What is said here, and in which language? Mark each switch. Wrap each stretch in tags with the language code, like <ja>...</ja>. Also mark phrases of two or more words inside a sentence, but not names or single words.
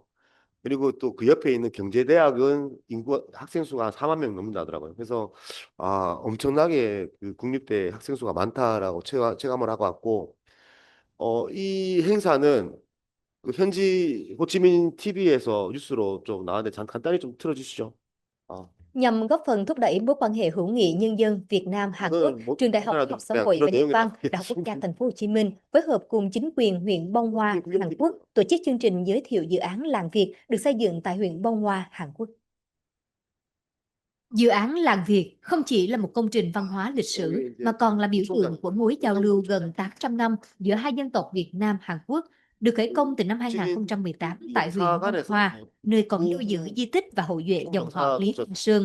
<ko>그리고 또 그 옆에 있는 경제대학은 인구 학생 수가 한 4만 명 넘는다더라고요. 그래서 엄청나게 그 국립대 학생 수가 많다라고 체감을 하고 왔고 이 행사는 그 현지 호치민 TV에서 뉴스로 좀 나왔는데 잠깐 간단히 좀 틀어주시죠. 아,</ko> <vi>Nhằm góp phần thúc đẩy mối quan hệ hữu nghị nhân dân Việt Nam Hàn Quốc,</vi> <ko>이거는 뭐</ko> <vi>Trường Đại học Khoa</vi> <ko>하나도</ko> <vi>học Xã</vi> <ko>그냥</ko> <vi>hội</vi> <ko>그런</ko> <vi>và Nhân</vi> <ko>내용이라고</ko> <vi>văn, Đại học Quốc gia Thành phố Hồ Chí Minh phối hợp cùng chính quyền huyện Bông Hoa, Hàn Quốc tổ chức chương trình giới thiệu dự án làng Việt được xây dựng tại huyện Bông Hoa, Hàn Quốc. Dự án làng Việt không chỉ là một công trình văn hóa lịch sử mà còn là biểu tượng của mối giao lưu gần 800 năm giữa hai dân tộc Việt Nam Hàn Quốc, được khởi công từ năm 2018 tại huyện Bông Hoa, nơi còn lưu giữ di tích và hậu duệ dòng họ Lý Thanh Sơn.</vi>